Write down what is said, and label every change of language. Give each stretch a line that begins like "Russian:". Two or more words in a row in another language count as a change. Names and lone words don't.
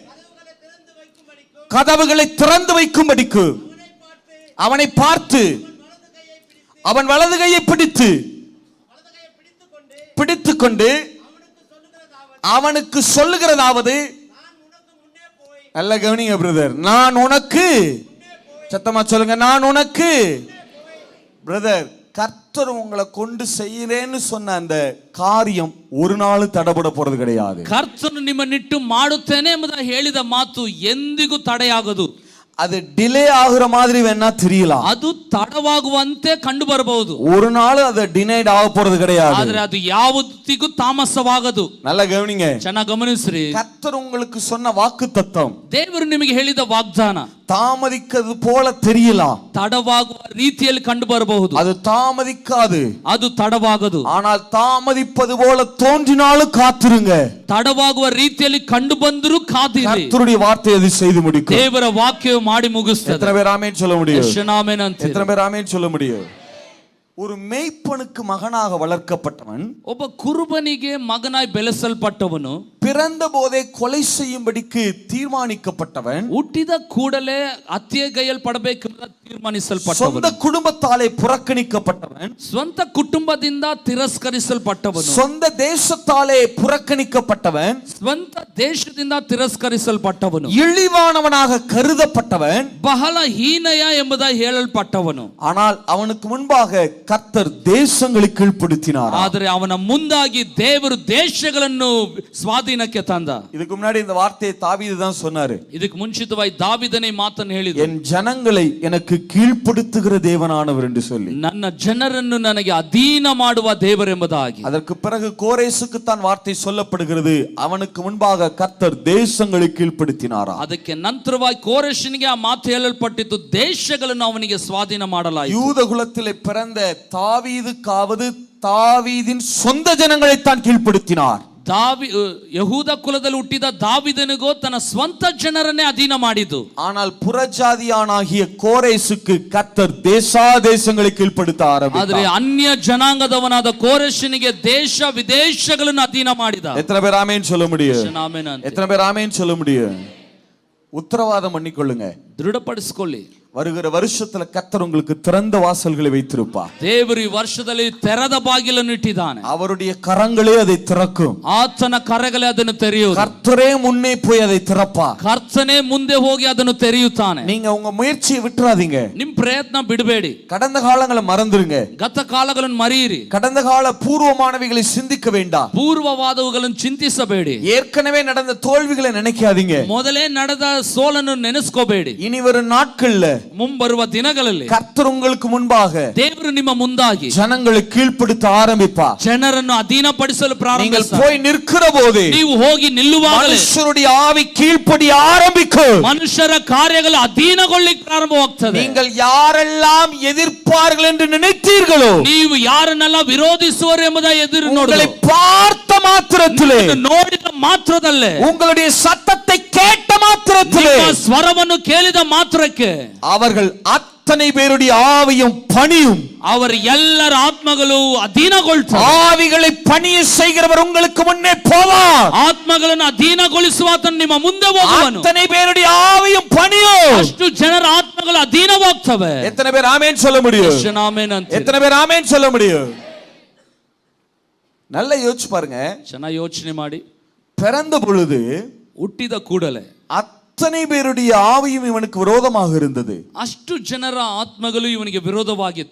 Tamil: கதவுகளை திறந்து வைக்கும்படிக்கு அவனை பார்த்து அவன் வலது கையை பிடித்துக்கொண்டு அவனுக்கு சொல்லுகிறதாவது, நல்ல கவனிங்க பிரதர், நான் உனக்கு, சத்தமா சொல்லுங்க, நான் உனக்கு. பிரதர், கர்த்தர் உங்களை கொண்டு செய்யறேன்னு சொன்ன அந்த காரியம் ஒரு நாள் தடைபட போறது கிடையாது.
Kannada: ಕರ್ತನು ನಿಮ್ಮನ್ನಿಟ್ಟು ಮಾಡುತ್ತೇನೆ ಎಂಬುದಾಗಿ ಹೇಳಿದ ಮಾತು ಎಂದಿಗೂ ತಡೆಯಾಗದು.
Tamil: அது டிலே ஆகுற மாதிரி வேணா தெரியலாம்,
Kannada: ಅದು ತಡವಾಗುವಂತೆ ಕಂಡು ಬರಬಹುದು.
Tamil: ஒரு நாள் அது டினைட் ஆக போறது கிடையாது.
Kannada: ಆದ್ರೆ ಅದು ಯಾವತ್ತಿಗೂ ತಾಮಸವಾಗದು.
Tamil: நல்லா கவனிங்க,
Kannada: ಚೆನ್ನಾಗಿ ಗಮನಿಸ್ರಿ.
Tamil: கர்த்தர் உங்களுக்கு சொன்ன வாக்குத்தத்தம்
Kannada: ದೇವರು ನಿಮಗೆ ಹೇಳಿದ ವಾಗ್ದಾನ
Tamil: தாமதிக்கிறது போல தெரியலாம்,
Kannada: ತಡವಾಗುವ ರೀತಿಯಲ್ಲಿ ಕಂಡು ಬರಬಹುದು.
Tamil: அது தாமதிக்காது,
Kannada: ಅದು ತಡವಾಗದು.
Tamil: ஆனால் தாமதிப்பது போல தோன்றினாலும் காத்திருங்க.
Kannada: ತಡವಾಗುವ ರೀತಿಯಲ್ಲಿ ಕಂಡು ಬಂದರೂ ಕಾದಿರಿ.
Tamil: கர்த்தருடைய வார்த்தை அதை செய்து முடிக்கும்.
Kannada: ದೇವರ ವಾಕ್ಯವು ಮಾಡಿ ಮುಗಿಸುತ್ತದೆ.
Tamil: எத்தனை பேர் ஆமென் சொல்ல முடியும்?
Kannada: ಆಮೆನ್ ಅಂತ.
Tamil: எத்தனை பேர் ஆமென் சொல்ல முடியும்? ஒரு மேய்ப்பனுக்கு மகனாக வளர்க்கப்பட்டவன்,
Kannada: ಒಬ್ಬ ಕುರುಬನಿಗೆ ಮಗನಾಗಿ ಬೆಳೆಸಲ್ಪಟ್ಟವನು,
Tamil: பிறந்த போதே கொலை செய்யும்படிக்கு தீர்மானிக்கப்பட்டவன்,
Kannada: ಹುಟ್ಟಿದ ಕೂಡಲೇ ಹತ್ಯೆಗೈಯಲ್ಪಡಬೇಕೆಂದು ತೀರ್ಮಾನಿಸಲ್ಪಟ್ಟವನು,
Tamil: சொந்த குடும்பத்தாலே புறக்கணிக்கப்பட்டவன்,
Kannada: ಸ್ವಂತ ಕುಟುಂಬದಿಂದ ತಿರಸ್ಕರಿಸಲ್ಪಟ್ಟವನು,
Tamil: சொந்த தேசத்தாலே புறக்கணிக்கப்பட்டவன்,
Kannada: ಸ್ವಂತ ದೇಶದಿಂದ ತಿರಸ್ಕರಿಸಲ್ಪಟ್ಟವನು,
Tamil: இழிவானவனாக கருதப்பட்டவன்,
Kannada: ಬಹಳ ಹೀನಯ ಎಂಬುದಾಗಿ ಹೇಳಲ್ಪಟ್ಟವನು.
Tamil: ஆனால் அவனுக்கு முன்பாக கர்த்தர் தேசங்களை கீழ்ப்படுத்தினார்.
Kannada: ಆದರೆ ಅವನ ಮುಂದಾಗಿ ದೇವರು ದೇಶಗಳನ್ನು ಸ್ವಾಧೀನಕ್ಕೆ ತಂದ.
Tamil: இதுக்கு முன்னாடி இந்த வார்த்தையை தாவீது தான் சொன்னாரு.
Kannada: ಇದಕ್ಕೆ ಮುಂಚಿತವಾಗಿ ದಾವಿದನೇ ಮಾತನ್ನು ಹೇಳಿದ,
Tamil: என் ஜனங்களை எனக்கு கீழ்ப்படுத்துகிற தேவனானவர் என்று சொல்லி,
Kannada: ನನ್ನ ಜನರನ್ನು ನನಗೆ ಅಧೀನ ಮಾಡುವ ದೇವರೆಂಬುದಾಗಿ.
Tamil: அதற்கு பிறகு கோரேசுக்கு தான் வார்த்தை சொல்லப்படுகிறது, அவனுக்கு முன்பாக கர்த்தர் தேசங்களை கீழ்ப்படுத்தினாரா.
Kannada: ಅದಕ್ಕೆ ನಂತರವಾಗಿ ಕೋರೆಷನಿಗೆ ಆ ಮಾತು ಹೇಳಲ್ಪಟ್ಟಿತ್ತು, ದೇಶಗಳನ್ನು ಅವನಿಗೆ ಸ್ವಾಧೀನ ಮಾಡಲಾಯಿತು.
Tamil: யூத குலத்திலே பிறந்த தாவீதுக்காவது தாவீதின் சொந்த ஜனங்களை தான் கீழ்ப்படுத்தினார்.
Kannada: ಯಹೂದ ಕುಲದಲ್ಲಿ ಹುಟ್ಟಿದ ದಾವಿದನಿಗೋ ತನ್ನ ಸ್ವಂತ ಜನರನ್ನೇ ಅಧೀನ ಮಾಡಿದ್ದು.
Tamil: ஆனால் புறஜாதியானாகிய கோரேசுக்கு கர்த்தர் தேசாதேசங்களை கீழ்ப்படுத்த ஆரம்பித்தார்.
Kannada: ಆದರೆ ಅನ್ಯ ಜನಾಂಗದವನಾದ ಕೋರೆಷನಿಗೆ ದೇಶ ವಿದೇಶಗಳನ್ನು ಅಧೀನ ಮಾಡಿದ.
Tamil: எத்தனை பேர் ஆமென் சொல்ல முடியும்? எத்தனை பேர் ஆமென் சொல்ல முடியும்? உத்தரவாதம் பண்ணிக்கொள்ளுங்க,
Kannada: ದೃಢಪಡಿಸಿಕೊಳ್ಳಿ,
Tamil: வருகிற வருஷத்துல கர்த்தர் உங்களுக்கு திறந்த வாசல்களை வைத்திருப்பார்.
Kannada: ದೇವರು ಈ ವರ್ಷದಲ್ಲಿ ತೆರೆದ ಬಾಗಿಲನ್ನು ಇಟ್ಟಿದ್ದಾನೆ.
Tamil: அவருடைய கரங்களே அதை திறக்கும்.
Kannada: ಆತನ ಕರಗಳೇ ಅದನ್ನು ತೆರೆಯುವುದು.
Tamil: கர்த்தரே முன்னே போய் அதை திறப்பார்.
Kannada: ಕರ್ತನೇ ಮುಂದೆ ಹೋಗಿ ಅದನ್ನು ತೆರೆಯುತ್ತಾನೆ.
Tamil: நீங்க உங்க முயற்சியை விட்டுறாதீங்க.
Kannada: ನಿಮ್ ಪ್ರಯತ್ನ ಬಿಡಬೇಡಿ.
Tamil: கடந்த காலங்களை மறந்துருங்க.
Kannada: ಗತ ಕಾಲಗಳನ್ನು ಮರೆಯಿರಿ.
Tamil: கடந்த கால பூர்வமானவைகளை சிந்திக்க வேண்டாம்.
Kannada: ಪೂರ್ವವಾದವುಗಳನ್ನು ಚಿಂತಿಸಬೇಡಿ.
Tamil: ஏற்கனவே நடந்த தோல்விகளை நினைக்காதீங்க.
Kannada: ಮೊದಲೇ ನಡೆದ ಸೋಲನ್ನು ನೆನೆಸ್ಕೋಬೇಡಿ.
Tamil: இனி வரும் நாட்கள்ல,
Kannada: ಮುಂಬರುವ ದಿನಗಳಲ್ಲಿ
Tamil: கர்த்தர் உங்களுக்கு முன்பாக
Kannada: ದೇವರು ನಿಮ್ಮ ಮುಂದಾಗಿ
Tamil: ஜனங்களை கீழ்ப்படுத்த ஆரம்பிப்பார்.
Kannada: ಜನರನ್ನು ಅಧೀನಪಡಿಸಲು ಪ್ರಾರಂಭಿಸುತ್ತಾರೆ.
Tamil: நீங்கள் போய் நிற்கிற போது,
Kannada: ನೀವು ಹೋಗಿ ನಿಲ್ಲುವಾಗಲೇ
Tamil: மனுஷருடைய ஆவி கீழ்ப்படிய ஆரம்பிக்கும்.
Kannada: ಮನುಷ್ಯರ ಕಾರ್ಯಗಳು ಅಧೀನಗೊಳ್ಳಿಕ್ಕೆ ಪ್ರಾರಂಭವಾಗ್ತದೆ.
Tamil: நீங்கள் யாரெல்லாம் எதிர்ப்பார்கள் என்று நினைத்தீர்களோ,
Kannada: ನೀವು ಯಾರನ್ನೆಲ್ಲ ವಿರೋಧಿಸುವರು ಎಂಬುದಾಗಿ ಎದುರು
Tamil: உங்களை பார்த்த மாத்திரத்திலே,
Kannada: ನೋಡಿದ ಮಾತ್ರದಲ್ಲೇ,
Tamil: உங்களுடைய சத்தத்தை கேட்ட மாத்திரத்திலே,
Kannada: ಸ್ವರವನ್ನು ಕೇಳಿದ ಮಾತ್ರಕ್ಕೆ
Tamil: அவர்கள் அத்தனை பேருடைய ஆவியும் பணியும்,
Kannada: அவர் ಎಲ್ಲರ ಆತ್ಮಗಳು ಅಧೀನಗೊಳ್ಳುತ್ತವೆ.
Tamil: ஆவிகளை பணிய செய்கிறவர் உங்களுக்கு முன்னே போவார்.
Kannada: ಆತ್ಮಗಳನ್ನು ಅಧೀನಗೊಳಿಸುವಾತನು ನಿಮ್ಮ ಮುಂದೆ ಹೋಗುವನು.
Tamil: அத்தனை பேருடைய ஆவியும் பணியும்,
Kannada: ಅಷ್ಟು ಜನರ ಆತ್ಮಗಳು ಅಧೀನವಾಗ್ತವೆ.
Tamil: எத்தனை பேர் ஆமென் சொல்ல முடியும்?
Kannada: ಆಮೆನ್ ಅಂತ.
Tamil: எத்தனை பேர் ஆமென் சொல்ல முடியும்? நல்லா யோசிச்சு பாருங்க.
Kannada: ಚೆನ್ನಾಗಿ ಯೋಚನೆ ಮಾಡಿ.
Tamil: பிறந்த பொழுது,
Kannada: ಹುಟ್ಟಿದ ಕೂಡಲೇ
Tamil: அத்தனை பேருடைய ஆவியும் இவனுக்கு விரோதமாக இருந்தது.
Kannada: ಅಷ್ಟು ಜನರ ಆತ್ಮಗಳು ಇವನಿಗೆ ವಿರೋಧವಾಗಿತ್ತು.